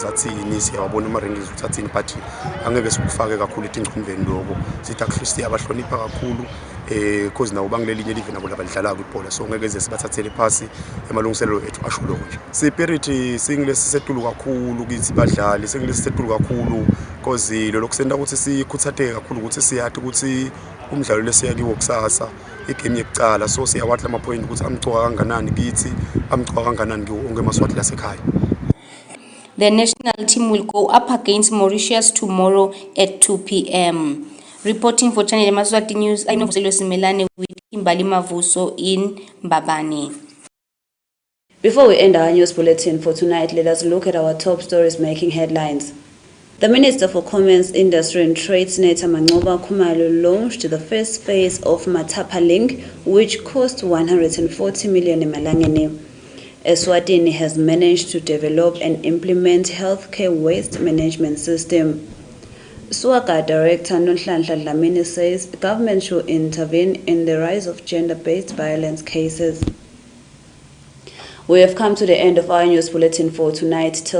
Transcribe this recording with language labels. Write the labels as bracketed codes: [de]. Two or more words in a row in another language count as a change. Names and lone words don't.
[ss] athini siyawabona ama-rankings uthathini but angeke sikufake kakhulu etingqondweni lokho sithi akuhlisi abahlonipha kakhulu because nawo bangilelinye live nabo labadlala kwibhola so ngeke ze sibathathele phasi emalungiselelo ethu asho lokho nje spirit singilesi setulu kakhulu kithi badlali singilesi setulu kakhulu because lo lokusenda ukuthi sikhuthatheke kakhulu ukuthi siyathi ukuthi umdlalo lesiya kiwo kusasa igame yekucala so siyawatla ama-point ukuthi amgcoka kanganani kithi amgcoka kanganani kiwo onke emaswati lasekhaya. [en] The national team will go up against Mauritius tomorrow at 2 p.m. Reporting for Channel Yemaswati News, I know Novoselo Similane with Kimbali Mavuso in Mbabane. Before we end our news bulletin for tonight, let us look at our top stories making headlines. The Minister for Commerce, Industry and Trade, Senator Mangoba Khumalo, launched the first phase of Matapa Link, which cost 140 million emalangeni. ESWATINI has managed to develop and implement healthcare waste management system. SWACA Director Nonhlanhla Dlamini says government should intervene in the rise of gender-based violence cases. We have come to the end of our news bulletin for tonight.